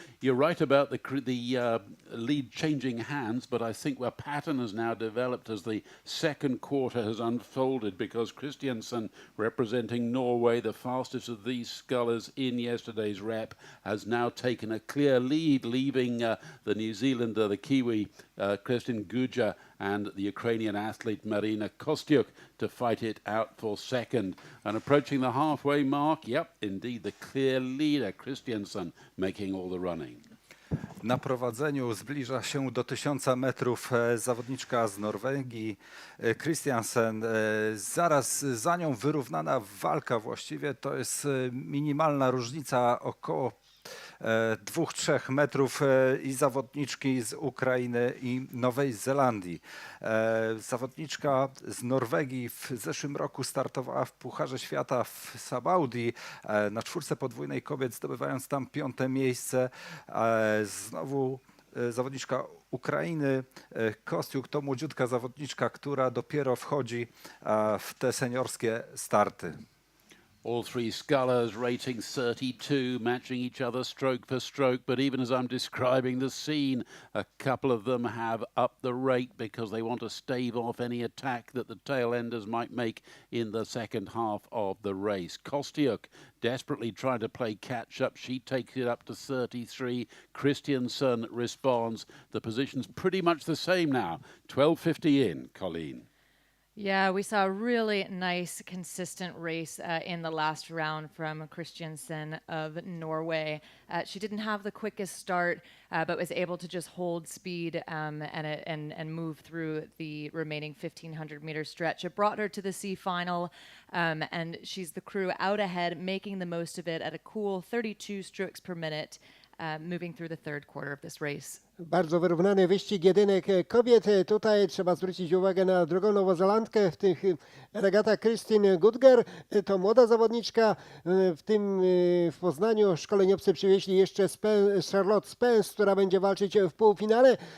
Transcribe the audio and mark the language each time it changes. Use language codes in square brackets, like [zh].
[en] You're right about the lead changing hands, but I think a pattern has now developed as the second quarter has unfolded, because Christiansen, representing Norway, the fastest of these scullers in yesterday's rep, has now taken a clear lead, leaving the New Zealander, the Kiwi, Kirsten Gudger, and the Ukrainian athlete Marina Kostyuk to fight it out for second. And approaching the halfway mark, yep, indeed the clear leader, Christiansen, making all the running. [pl] Na prowadzeniu zbliża się do 1000 metrów zawodniczka z Norwegii, Christiansen. Zaraz za nią wyrównana walka właściwie, to jest minimalna różnica, około 2-3 metrów i zawodniczki z Ukrainy i Nowej Zelandii. Zawodniczka z Norwegii w zeszłym roku startowała w Pucharze Świata w Sabaudi na 4 podwójnej kobiet, zdobywając tam 5. miejsce. Znowu zawodniczka Ukrainy, Kostiuk, to młodziutka zawodniczka, która dopiero wchodzi w te seniorskie starty. [en] All 3 scullers rating 32, matching each other stroke for stroke. But even as I'm describing the scene, a couple of them have upped the rate because they want to stave off any attack that the tail enders might make in the second half of the race. Kostyuk desperately trying to play catch up. She takes it up to 33. Christiansen responds. The position's pretty much the same now. 12:50 in, Colleen. Yeah, we saw a really nice, consistent race in the last round from Christiansen of Norway. She didn't have the quickest start, but was able to just hold speed and move through the remaining 1,500-meter stretch. It brought her to the C final, and she's the crew out ahead, making the most of it at a cool 32 strokes per minute, moving through the third quarter of this race. [pl] Bardzo wyrównany wyścig jedynek kobiet. Tutaj trzeba zwrócić uwagę na drugą Nowozelandkę w tych regatach. Christine Gudger to młoda zawodniczka. W Poznaniu szkoleniowcy przywieźli jeszcze Charlotte Spence, która będzie walczyć w półfinale.